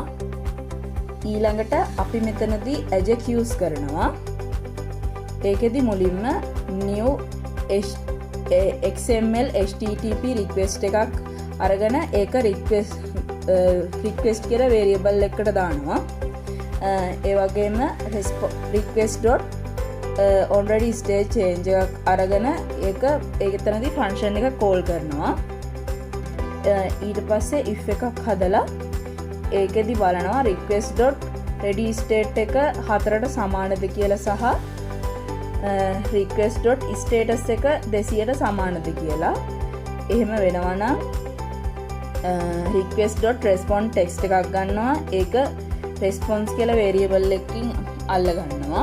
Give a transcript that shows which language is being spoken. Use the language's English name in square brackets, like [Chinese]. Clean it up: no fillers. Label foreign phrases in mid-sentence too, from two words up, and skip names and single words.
[Sinhala] ඊළඟට අපි මෙතනදී ajax use කරනවා. ඒකෙදි මුලින්ම [English] new xml http request [Sinhala] එකක් අරගෙන ඒක request කියලා variable එකකට දානවා. ඒ වගේම [English] request.already state change [Sinhala] එකක් අරගෙන ඒක එතනදී function එක call කරනවා. ඊට පස්සේ if එකක් හදලා ඒකෙදි බලනවා [English] request.ready state [Sinhala] එක 4ට සමානද කියලා සහ request.status එක 200ට සමානද කියලා. එහෙම වෙනවා නම් [English] request.response text [Sinhala] එකක් ගන්නවා. ඒක response කියලා variable එකකින් අල්ල ගන්නවා.